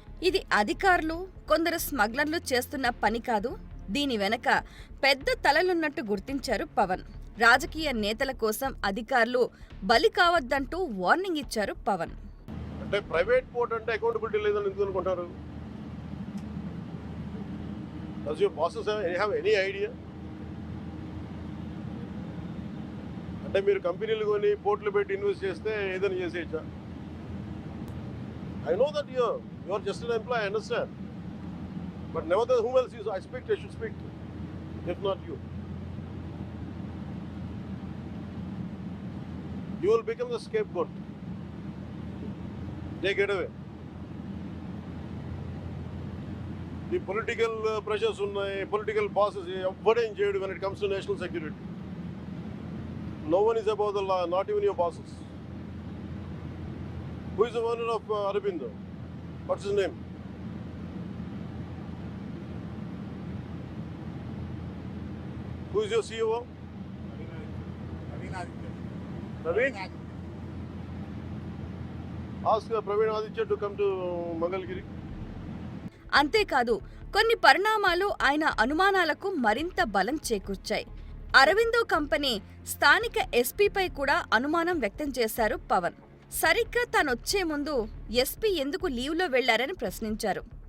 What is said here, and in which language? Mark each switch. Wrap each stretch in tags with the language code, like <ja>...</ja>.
<te>ఇది అధికారులు, కొందరు స్మగ్లర్లు చేస్తున్న పని కాదు, దీని వెనక పెద్ద తలలున్నట్టు గుర్తించారు పవన్. రాజకీయ నేతల కోసం అధికారులు బలి కావద్దంటూ వార్నింగ్ ఇచ్చారు పవన్. అంటే ప్రైవేట్ పోర్ట్ అంటే అకౌంటబిలిటీ లేదని ఎందుకు అనుకుంటారు?</te> <en>Does your bosses have any idea?</en> <te>అంటే మీరు కంపెనీలు కొని పోర్ట్లు పెట్టి ఇన్వెస్ట్ చేస్తే ఏదైనా చేసేయచ్చా?</te> <en>I know that you are just an employee, I understand. But nevertheless, whom else I should speak to, if not you. You will become the scapegoat. Take it away. The political pressures ఉన్నాయి, political bosses, everybody చేయడు when it comes to national security. No one is above the law, not even your bosses. Who is the owner of Aurobindo? What's his name? Who is your CEO? Praveen? Ask Praveen Aditya to come to Mangalgiri.</en> <te>అంతేకాదు, కొన్ని పరిణామాలు ఆయన అనుమానాలకు మరింత బలం చేకూర్చాయి. Aurobindo company స్థానిక ఎస్పీపై కూడా అనుమానం వ్యక్తం చేశారు పవన్. సరిగ్గా తానొచ్చే ముందు ఎస్పీ ఎందుకు లీవ్లో వెళ్లారని ప్రశ్నించారు.</te>